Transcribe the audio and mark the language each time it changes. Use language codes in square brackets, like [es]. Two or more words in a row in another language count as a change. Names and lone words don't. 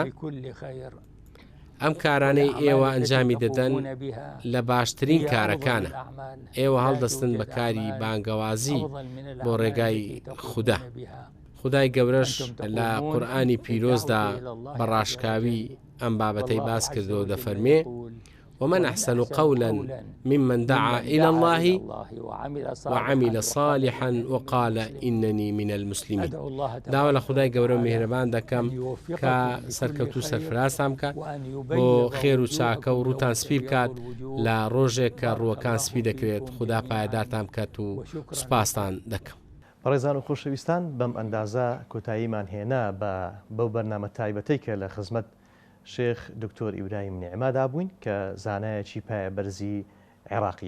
[ckb] ئەم کارانەی ئێوە ئەنجامی دەدەن لە باشترین کارەکانە. ئێوە هەڵدەستن بە کاری بانگەوازی بۆ ڕێگای خوددا. خودای گەورەش لە قورئانی پیرۆزدا بە ڕاشکاوی ئەم بابەتەی باس کردەوە دەفەرمێ: [ar] ومن أحسن قولا ممن دعا إلى الله وعمل صالحا وقال إنني من المسلمين. [ckb] داوا لخدای گەورە و میهرەبان دەکەم کە سەرکەوت و سەرفراسام بکات بۆ خێر و چاکە و ڕووتان سپی بکات لە ڕۆژێک کە ڕووەکان سپی دەکرێت. خوددا پایدارتان بکات و سوپاسان دەکەم. بەڕێزان و خۆشەویستان، بەم ئەندازە کۆتاییمان هێنا بەو بەرنامە تایبەتەی کە لە خزمەت شێخ دکتۆر ئیبراهیم نیعمادا بووین کە زانایەکی پایە بەرزی عێراقیە.